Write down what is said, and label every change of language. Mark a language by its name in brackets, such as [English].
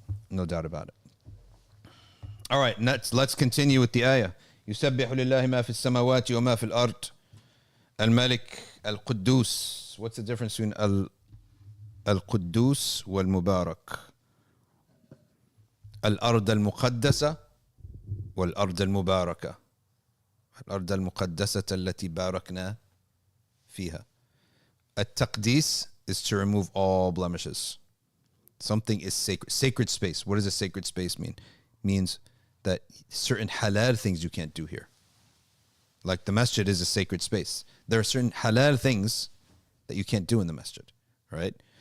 [English] No doubt about it. All right, let's continue with the ayah. [Arabic] يُسَبِّحُ لِلَّهِ مَا فِي السَّمَاوَاتِ وَمَا فِي الْأَرْضِ الملك القدوس. [English] What's the difference between [Arabic] القدوس والمبارك? الأرض المقدسة والأرض المباركة. الأرض المقدسة التي باركنا فيها. [English] التقديس is to remove all blemishes. Something is sacred. Sacred space. What does a sacred space mean? Means that certain halal things you can't do here. Like the masjid is a sacred space. There are certain halal things that you can't do in the masjid, right?